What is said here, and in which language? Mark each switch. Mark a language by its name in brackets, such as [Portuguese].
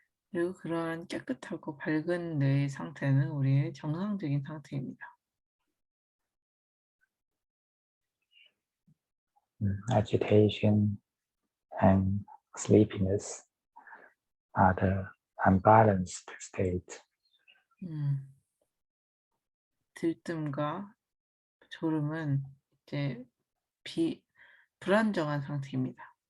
[Korean] 그리고 그러한 깨끗하고 밝은 뇌의 상태는 우리의 정상적인 상태입니다. [English] Agitation and sleepiness are the unbalanced state. [Korean] 들뜸과 졸음은 이제 불안정한 상태입니다.